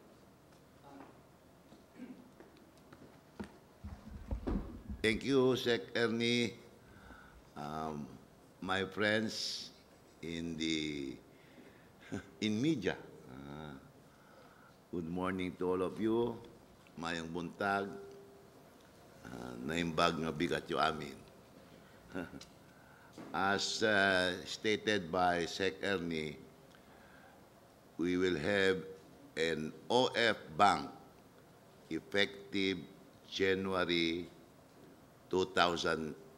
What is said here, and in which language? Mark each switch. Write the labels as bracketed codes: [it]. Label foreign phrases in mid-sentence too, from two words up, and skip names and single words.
[en] Thank you, Sec Ernie. My friends in media. Good morning to all of you. [ceb] Mayang buntag, [ilo] naimbag nga bigat yung amin. [en] As stated by Sec Ernie, we will have an OF Bank effective January 2018.